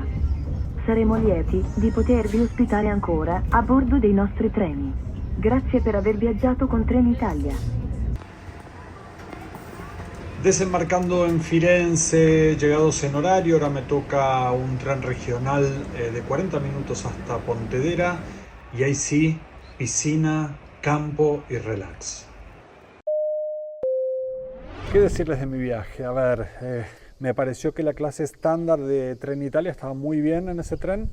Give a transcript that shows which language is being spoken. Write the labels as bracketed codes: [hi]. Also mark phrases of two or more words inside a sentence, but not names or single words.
[it] Saremo lieti di potervi ospitare ancora a bordo dei nostri treni. Grazie per aver viaggiato con Trenitalia. [es] Desembarcando en Firenze, llegados en horario, ahora me toca un tren regional de 40 minutos hasta Pontedera y ahí sí, piscina, campo y relax. ¿Qué decirles de mi viaje? A ver, me pareció que la clase estándar de Trenitalia estaba muy bien en ese tren.